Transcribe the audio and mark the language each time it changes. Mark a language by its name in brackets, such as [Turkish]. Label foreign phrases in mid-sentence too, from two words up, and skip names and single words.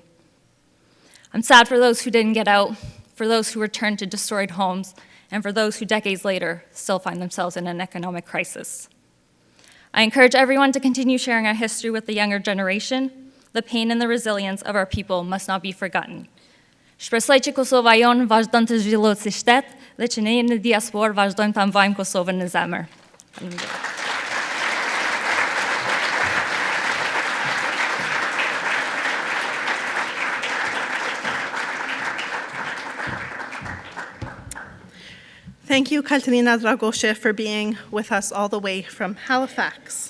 [English] I'm sad for those who didn't get out, for those who returned to destroyed homes, and for those who decades later still find themselves in an economic crisis. I encourage everyone to continue sharing our history with the younger generation. The pain and the resilience of our people must not be forgotten. [Albanian] Shpresoj që Kosova jonë vazhdon të zhvillohet si shtet dhe që ne në diasporë vazhdojmë ta mbajmë Kosovën në zemër. Faleminderit. [English] Thank you, Katerina Dragoshe, for being with us all the way from Halifax.